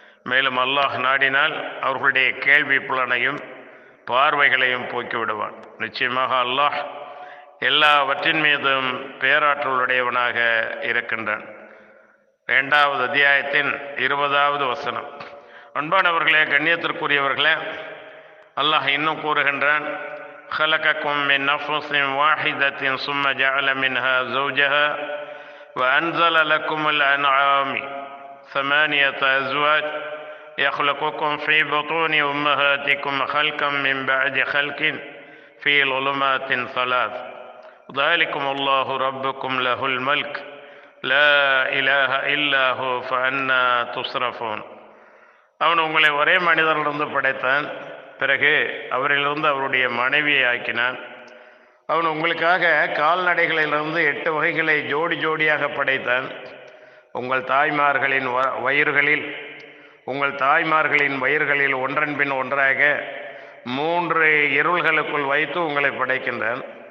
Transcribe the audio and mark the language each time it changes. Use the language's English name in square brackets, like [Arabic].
[Tamil] மேலும் அல்லாஹ் நாடினால் அவர்களுடைய கேள்வி புலனையும் பார்வைகளையும் போக்கிவிடுவான். நிச்சயமாக அல்லாஹ் எல்லாவற்றின் மீதும் பேராற்றலுடையவனாக இருக்கின்றான். 2வது அத்தியாயத்தின் 20வது வசனம். அன்பானவர்களே, கண்ணியத்திற்குரியவர்களே, அல்லாஹ் இன்னும் கூறுகின்றான். [Arabic] خلقكم من نفس واحدة ثم جعل منها زوجها وأنزل لكم الأنعام 8 أزواج يخلقكم في بطون أمهاتكم خلقا من بعد خلق في ظلمات 3 ذلكم الله ربكم له الملك لا إله إلا هو فأنا تصرفون. [Tamil] அவன் உங்களை ஒரே மனிதரிலிருந்து படைத்தான், பிறகு அவரிலிருந்து அவருடைய மனைவியை ஆக்கினான். அவன் உங்களுக்காக கால்நடைகளிலிருந்து 8 வகைகளை ஜோடி ஜோடியாக படைத்தான். உங்கள் தாய்மார்களின் வயிறுகளில் ஒன்றன் பின் ஒன்றாக 3 இருள்களுக்குள் வைத்து உங்களை படைக்கின்றான்.